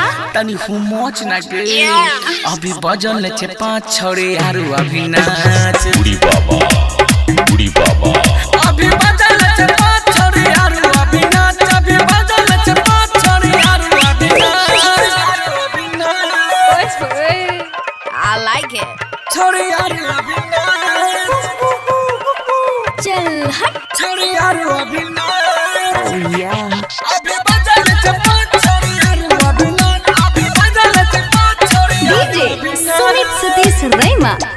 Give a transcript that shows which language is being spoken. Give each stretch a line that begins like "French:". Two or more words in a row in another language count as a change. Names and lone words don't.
Maithili: तनी हुमोच ना गे अभी बजल छे 5 छोरी आरु अभी नाच बुढ़ी बाबा अभी बजल छे 5 छोरी आरु अभी नाच अभी बजल छे 5 छोरी आरु अभी नाच
English: I like it
Maithili: छोरी आरु अभी नाच चल हट छोरी आरु अभी नाच अभी बजल छे 5 छोरी आरु अभी नाच अभी बजल छे 5 छोरी DJ सुमित सतीश रैमा